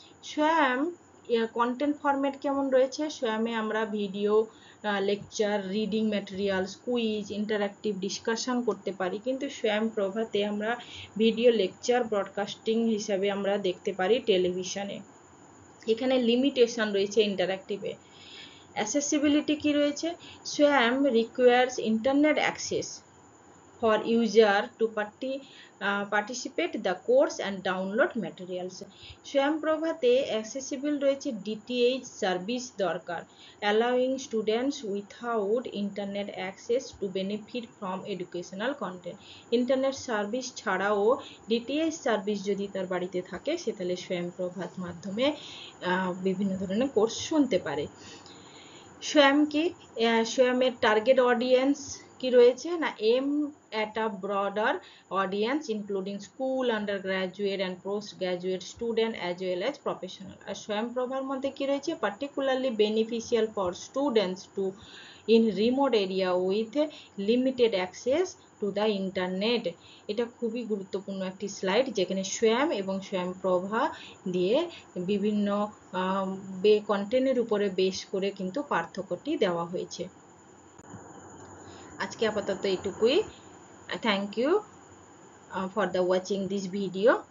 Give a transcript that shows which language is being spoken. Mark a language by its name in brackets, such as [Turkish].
[Bangla] স্বয়ং content format কেমন রয়েছে? স্বয়ংয়ে আমরা video, lecture, reading materials, quiz, interactive discussion করতে পারি, কিন্তু স্বয়ং প্রভাতে আমরা ভিডিও লেকচার ব্রডকাস্টিং হিসাবে আমরা দেখতে পারি টেলিভিশনে। এখানে লিমিটেশন রয়েছে ইন্টারঅ্যাক্টিভে। অ্যাসেসিবিলিটি কি রয়েছে? [English] Swayam requires internet access for user to participate the course and download materials. Swayam প্রভাতে accessible রয়েছে DTH service দরকার, allowing students without internet access to benefit from educational content. [Bangla] Internet service ছাড়াও DTH সার্ভিস যদি তার বাড়িতে থাকে সে তাহলে স্বয়ং প্রভাত মাধ্যমে বিভিন্ন ধরনের কোর্স শুনতে পারে। স্বয়ং কি? স্বয়ংয়ের টার্গেট অডিয়েন্স কি রয়েছে না, [English] Aim at a broader audience including school, undergraduate and postgraduate student as well as professional. [Bangla] আর স্বয়ং প্রভার মধ্যে কি রয়েছে? [English] particularly beneficial for students to in remote area with limited access to the internet. [Bangla] এটা খুবই গুরুত্বপূর্ণ একটি স্লাইড, যেখানে স্বয়ং এবং স্বয়ং প্রভা দিয়ে বিভিন্ন কন্টেন্টের উপরে বেস করে কিন্তু পার্থক্যটি দেওয়া হয়েছে। আজকে আপাতত এটুকুই। [English] Thank you for the watching this video.